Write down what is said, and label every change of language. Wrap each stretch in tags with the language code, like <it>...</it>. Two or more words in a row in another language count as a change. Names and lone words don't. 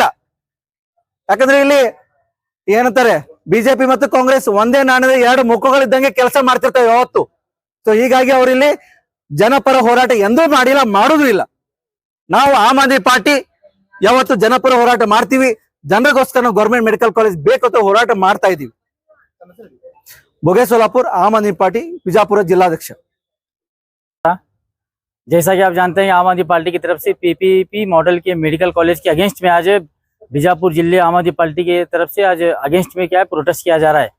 <kn>ಯಾಕಂದ್ರೆ ಇಲ್ಲಿ ಏನಂತಾರೆ, BJP ಮತ್ತು ಕಾಂಗ್ರೆಸ್ ಒಂದೇ ನಾಣ್ಯದ ಎರಡು ಮುಖಗಳಿದ್ದಂಗೆ ಕೆಲಸ ಮಾಡ್ತಿರ್ತಾವೆ ಯಾವತ್ತು. ಸೊ ಹೀಗಾಗಿ ಅವರಿಲ್ಲಿ ಜನಪರ ಹೋರಾಟ ಎಂದೂ ಮಾಡಿಲ್ಲ, ಮಾಡೋದು ಇಲ್ಲ. ನಾವು ಆಮ್ ಆದ್ಮಿ ಪಾರ್ಟಿ ಯಾವತ್ತು ಜನಪರ ಹೋರಾಟ ಮಾಡ್ತೀವಿ. ಜನರಿಗೋಸ್ಕರ ನಾವು</kn> <en>government medical college</en> <kn>ಬೇಕು ಅಂತ ಹೋರಾಟ ಮಾಡ್ತಾ ಇದೀವಿ.</kn> <hi>बोगेसोलापुर आम आदमी पार्टी बीजापुर जिलाध्यक्ष। जैसा कि आप जानते हैं, आम आदमी पार्टी की तरफ से PPP मॉडल के</hi> <en>medical college</en> <hi>के अगेंस्ट में आज बीजापुर जिले आम आदमी पार्टी की तरफ से आज अगेंस्ट में क्या है प्रोटेस्ट किया जा रहा है।</hi>